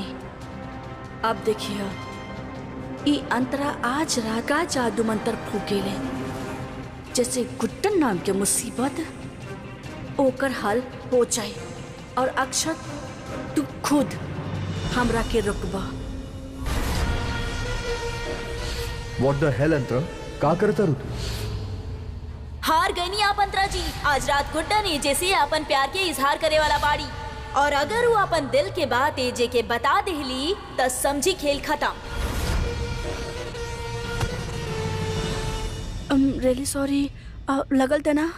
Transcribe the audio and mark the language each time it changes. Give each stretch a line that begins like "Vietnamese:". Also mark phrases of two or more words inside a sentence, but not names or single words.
Bhojpuri: अब देखिए, ई अंतरा आज रात का जादू मंत्र फूकेले, जैसे गुड्डन नाम के मुसीबत ओकर हल हो जाए, और अक्षत तू खुद हमरा के रुकबा।
English: What the hell
Bhojpuri: अंतरा, का करता रू तू? हाँ हार गई नहीं आप अंतरा जी। आज रात गुड्डन एजे से अपन प्यार के इजहार करे वाला बाड़ी, और अगर वो अपन दिल के बात एजे के बता देली तो समझी खेल खत्म।
English: really sorry,
Bhojpuri: लगल था ना।